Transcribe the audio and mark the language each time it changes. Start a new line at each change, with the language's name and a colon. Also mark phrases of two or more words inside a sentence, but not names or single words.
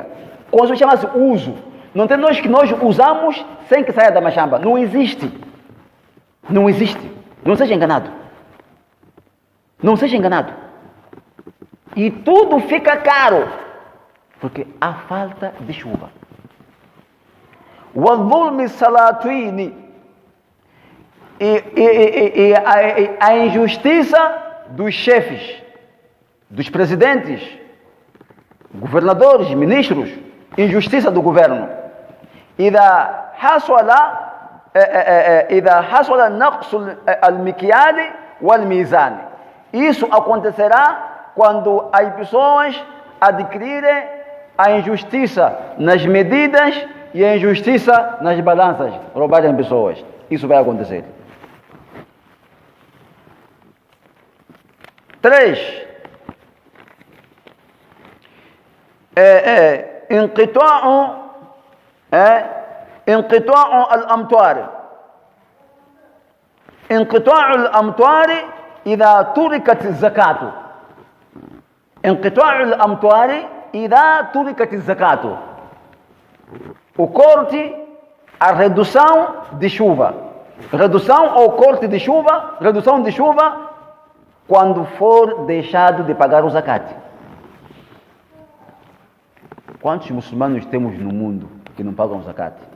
Portuguese: Consumir chama-se uso. Não tem nós que nós usamos sem que saia da machamba. Não existe. Não existe. Não seja enganado. Não seja enganado. E tudo fica caro, porque há falta de chuva.
Arabic: وَالظُّلْمِ السَّلَاطِينِ,
Portuguese: e a injustiça dos chefes, dos presidentes, governadores, ministros, injustiça do governo.
Arabic: إذا حصل نقص المكيال والميزان.
Portuguese: Isso acontecerá quando as pessoas adquirirem a injustiça nas medidas e a injustiça nas balanças, roubarem pessoas. Isso vai acontecer. 3.
Arabic: انقطاع الأمطار. انقطاع الأمطار إذا تركت الزكاة. انقطاع الأمطار إذا تركت الزكاة.
Portuguese: O corte, a redução de chuva. Redução ou corte de chuva, redução de chuva quando for deixado de pagar o zakat. Quantos muçulmanos temos no mundo que não pagam zakat?